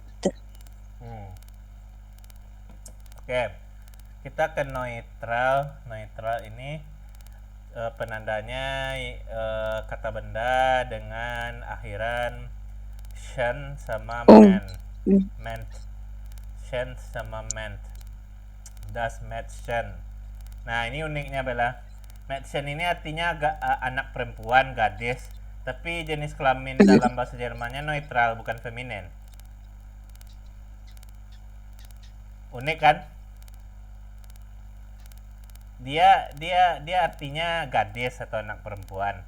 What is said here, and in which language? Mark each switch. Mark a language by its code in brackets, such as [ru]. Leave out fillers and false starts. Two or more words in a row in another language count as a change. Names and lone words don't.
[id] Oke, kita ke neutral. Neutral ini penandanya kata benda dengan akhiran shen sama ment. Shen sama ment. [de] Das Mädchen. [id] Nah ini uniknya Bella. Mädchen ini artinya anak perempuan, gadis. Tapi jenis kelamin dalam bahasa Jermannya neutral, bukan feminin. Unik kan? Dia artinya gadis atau anak perempuan.